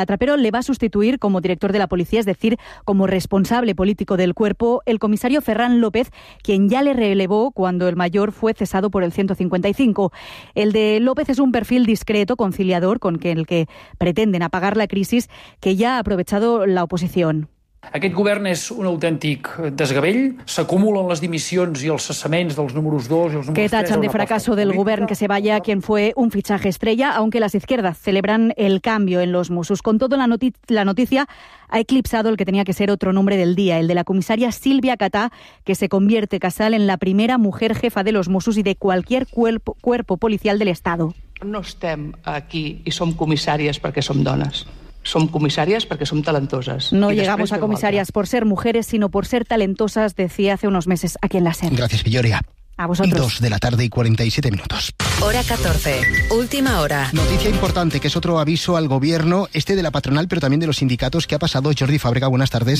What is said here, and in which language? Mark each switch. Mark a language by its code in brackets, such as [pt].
[es] A Trapero le va a sustituir como director de la policía, es decir, como responsable político del cuerpo, el comisario Ferran López, quien ya le relevó cuando el mayor fue cesado por el 155. El de López es un perfil discreto, conciliador, con el que pretenden apagar la crisis que ya ha aprovechado la oposición. [ca] Aquest govern és un autèntic desgavell, s'acumulen les dimissions i els cessaments dels números 2 i els números 3. [es] Que tachan de fracaso del govern, que se vaya quien fue un fichaje estrella, aunque las izquierdas celebran el cambio en los Mossos. Con todo, la noticia ha eclipsado el que tenía que ser otro nombre del día, el de la comisaria Silvia Catà, que se convierte Casal en la primera mujer jefa de los Mossos y de cualquier cuerpo policial del Estado. [ca] No estem aquí i som comissàries perquè som dones. Som comissàries perquè som talentoses. [es] No llegamos a comissàries por ser mujeres, sino por ser talentosas, decía hace unos meses aquí en la SER. Gracias, Villoria. A vosotros. 2:47. Hora 14. Última hora. Noticia importante, que es otro aviso al gobierno, este de la patronal, pero también de los sindicatos. ¿Qué ha pasado, Jordi Fàbrega? Buenas tardes.